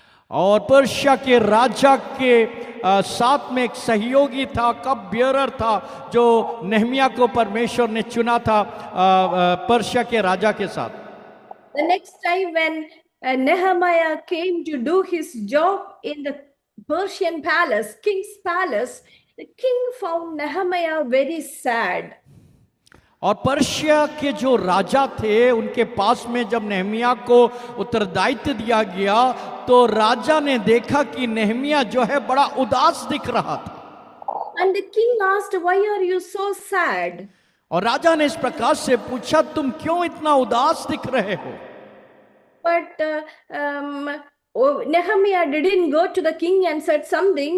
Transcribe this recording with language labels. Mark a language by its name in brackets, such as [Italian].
[Hindi] और पर्शिया के राजा के साथ में एक सहयोगी था, कप बियरर था, जो नेहमिया को परमेश्वर ने चुना था पर्शिया के राजा के साथ। [English] The next time when Nehemiah came to do his job in the Persian palace, king's palace, the king found Nehemiah very sad. [Hindi] और पर्शिया के जो राजा थे उनके पास में जब नेहमिया को उत्तरदायित्व दिया गया तो राजा ने देखा कि नेहमिया जो है बड़ा उदास दिख रहा था। [English] And the king asked, "Why are you so sad?" [Hindi] और राजा ने इस प्रकार से पूछा, तुम क्यों इतना उदास दिख रहे हो? [English] But Nehemiah didn't go to the king and said something.